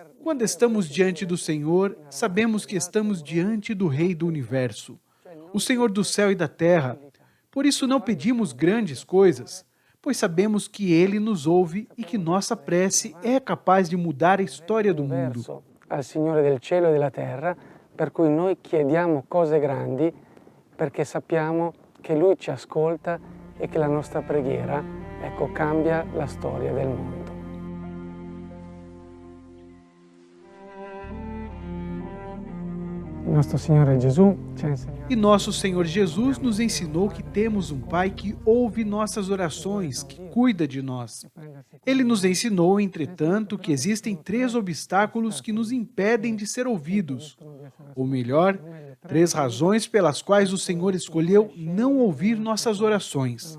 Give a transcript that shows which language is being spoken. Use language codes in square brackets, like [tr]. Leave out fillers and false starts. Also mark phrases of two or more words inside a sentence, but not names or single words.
[pt] Quando estamos diante do Senhor, sabemos que estamos diante do Rei do Universo, o Senhor do céu e da terra. Por isso não pedimos grandes coisas, pois sabemos que Ele nos ouve e que nossa prece é capaz de mudar a história do mundo. [it] Al Signore del cielo e della terra, per cui noi chiediamo cose grandi, perché sappiamo che Lui ci ascolta e che la nostra preghiera, cambia la storia del mondo. [pt] E nosso Senhor Jesus nos ensinou que temos um Pai que ouve nossas orações, que cuida de nós. Ele nos ensinou, entretanto, que existem 3 obstáculos que nos impedem de ser ouvidos. Ou melhor, 3 razões pelas quais o Senhor escolheu não ouvir nossas orações.